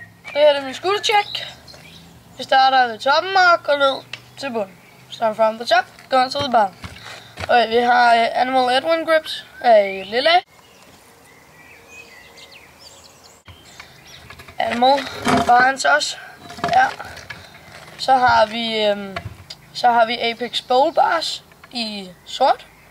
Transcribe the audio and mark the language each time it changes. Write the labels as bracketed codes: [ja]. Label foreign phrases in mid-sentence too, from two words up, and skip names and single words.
[da] Det her er min skuldercheck. Vi starter ved toppen og går ned til bunden. [en] Start from the top, go to the bottom. [da] Okay, vi har Animal Edwin grips af lille. Animal Barnes også. Ja. Så har vi Apex Bowl Bars i sort.